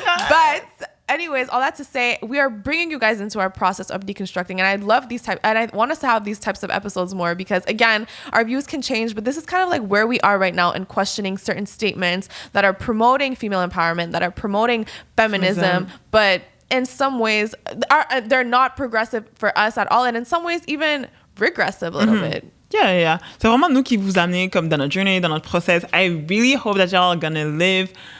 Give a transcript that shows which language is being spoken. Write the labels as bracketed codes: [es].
[en] But anyways, all that to say, we are bringing you guys into our process of deconstructing, and I love and I want us to have these types of episodes more because, again, our views can change, but this is kind of like where we are right now in questioning certain statements that are promoting female empowerment, that are promoting feminism, but in some ways, they're not progressive for us at all, and in some ways, even regressive a little bit. Yeah. [fr] C'est vraiment nous qui vous amenez comme dans notre journey, dans notre process. [en] I really hope that y'all are gonna live.